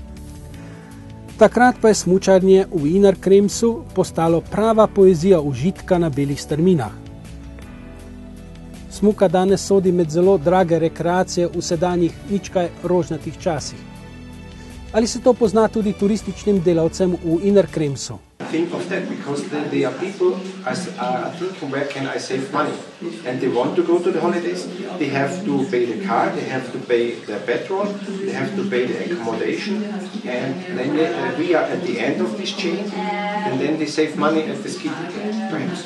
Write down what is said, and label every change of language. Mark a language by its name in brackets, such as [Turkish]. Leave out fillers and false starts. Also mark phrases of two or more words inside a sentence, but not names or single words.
[Slovenian] Takrat pa je smučarjenje v Inner Kremsu postalo prava poezija užitka na belih strminah. Smuka danes sodi med zelo drage rekreacije v sedanjih nič kaj rožnatih časih. Ali se to pozna tudi turističnim delavcem v Inner Kremsu? [English] Think of that because there are people are thinking where can I save money and they want to go to the holidays. They have to pay the car, they have to pay the petrol, they have to pay the accommodation, and then we are at the end of this chain, and then they save money at the ski tickets.